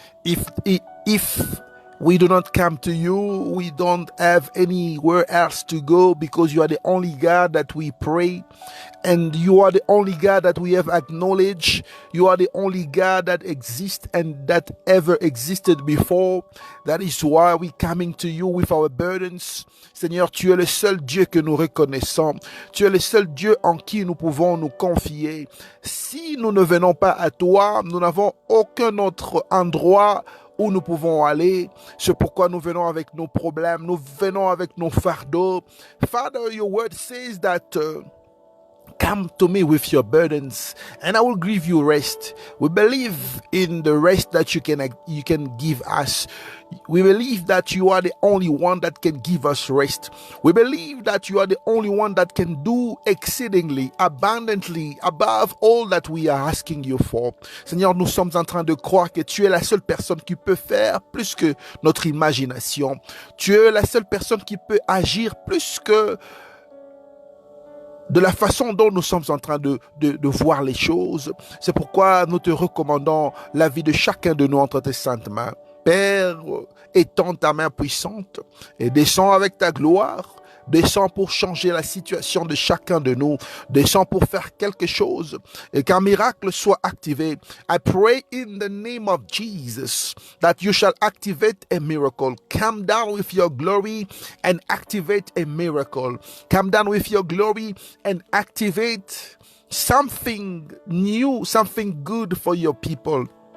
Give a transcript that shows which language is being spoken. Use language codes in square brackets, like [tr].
[en] If we do not come to you, we don't have anywhere else to go, because you are the only God that we pray, and you are the only God that we have acknowledged. You are the only God that exists and that ever existed before. That is why we coming to you with our burdens. [fr] Seigneur, tu es le seul Dieu que nous reconnaissons. Tu es le seul Dieu en qui nous pouvons nous confier. Si nous ne venons pas à toi, nous n'avons aucun autre endroit où nous pouvons aller. C'est pourquoi nous venons avec nos problèmes, nous venons avec nos fardeaux. [en] Father, your word says that come to me with your burdens and I will give you rest. We believe in the rest that you can give us. We believe that you are the only one that can give us rest. We believe that you are the only one that can do exceedingly, abundantly, above all that we are asking you for. [fr] Seigneur, nous sommes en train de croire que tu es la seule personne qui peut faire plus que notre imagination. Tu es la seule personne qui peut agir plus que de la façon dont nous sommes en train de voir les choses. C'est pourquoi nous te recommandons la vie de chacun de nous entre tes saintes mains. Père, étends ta main puissante et descends avec ta gloire. Descends pour changer la situation de chacun de nous. Descends pour faire quelque chose et qu'un miracle soit activé. [en] I pray in the name of Jesus that you shall activate a miracle. Come down with your glory and activate a miracle. Come down with your glory and activate something new, something good for your people.